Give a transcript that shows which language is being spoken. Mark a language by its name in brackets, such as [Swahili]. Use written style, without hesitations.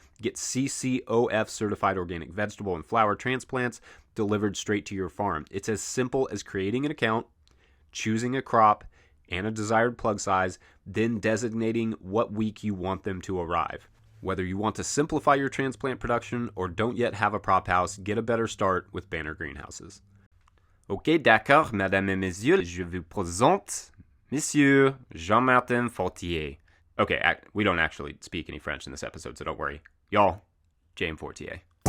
[English] Get CCOF certified organic vegetable and flower transplants delivered straight to your farm. It's as simple as creating an account, choosing a crop and a desired plug size, then designating what week you want them to arrive. Whether you want to simplify your transplant production or don't yet have a prop house, get a better start with Banner Greenhouses. [French] Ok, d'accord, mesdames et messieurs, je vous présente Monsieur Jean-Martin Fortier. [English] Okay, we don't actually speak any French in this episode, so don't worry. Y'all, James Fortier.